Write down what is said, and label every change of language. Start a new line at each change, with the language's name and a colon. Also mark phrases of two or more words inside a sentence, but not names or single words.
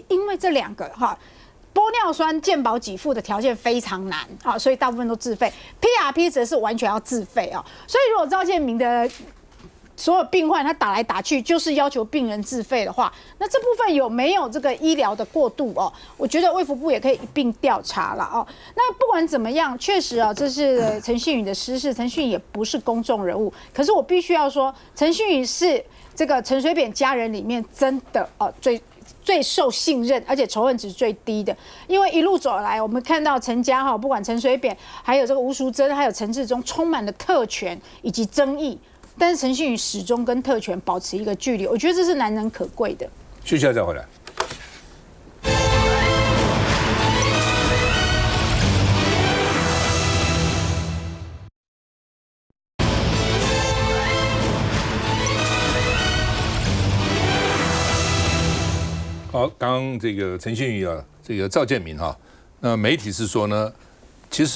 Chinese: 因為這兩個哈，玻尿酸健保給付的條件非常難啊，所以大部分都自費 ，PRP 則是完全要自費哦。所以如果趙建銘的所有病患他打來打去就是要求病人自費的話，那這部分有沒有這個醫療的過度哦？我覺得衛福部也可以一併調查了哦。那不管怎麼樣，確實啊，這是陳信妤的私事，陳信妤也不是公眾人物。可是我必須要說，陳信妤是這個陳水扁家人裡面真的最受信任，而且仇恨值最低的。因為一路走來，我們看到陳家哈，不管陳水扁，還有這個吳淑珍，還有陳致中，充滿了特權以及爭議。但是陳信妤始終跟特權保持一個距離，我覺得這是難能可貴的。休息一下再回來。好，剛剛這個陳信妤啊，這個趙建銘哈，那媒體是說呢，其實